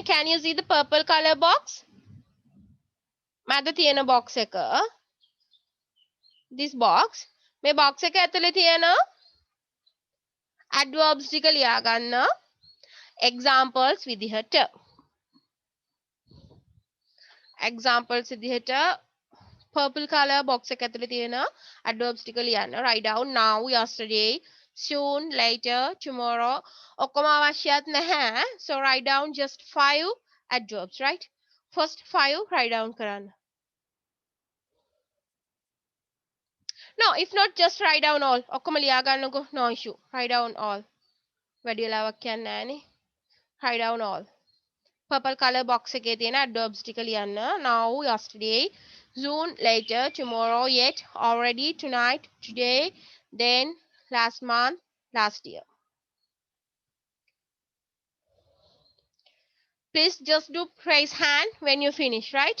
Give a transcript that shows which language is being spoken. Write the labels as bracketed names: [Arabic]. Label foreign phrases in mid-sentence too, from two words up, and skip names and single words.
[English] Can you see the purple color box? [Sinhala] මැද තියෙන box එක. [English] This box. [Sinhala] මේ box එක ඇතුලේ තියෙන adverbs ටික ලියා ගන්න. Examples විදිහට. Examples විදිහට [English] purple color box [Sinhala] එක ඇතුලේ තියෙන adverbs ටික ලියන්න. [English] Write down now, yesterday, soon, later, tomorrow. [Sinhala] ඔක්කොම අවශ්‍යත් නැහැ. [English] So write down just 5 adverbs, right? First 5 write down [Sinhala] කරන්න. [English] No, if not, just write down all. [Sinhala] ඔක්කොම ලියා ගන්නකො. [English] No issue. Write down all. [Sinhala] වැඩි වෙලාවක් යන්නේ නැහනේ. [English] Write down all. Purple color box [Sinhala] එකේ තියෙන adverbs ටික ලියන්න. [English] Now, yesterday, soon, later, tomorrow, yet, already, tonight, today, then, last month, last year. Please just do raise hand when you finish, right?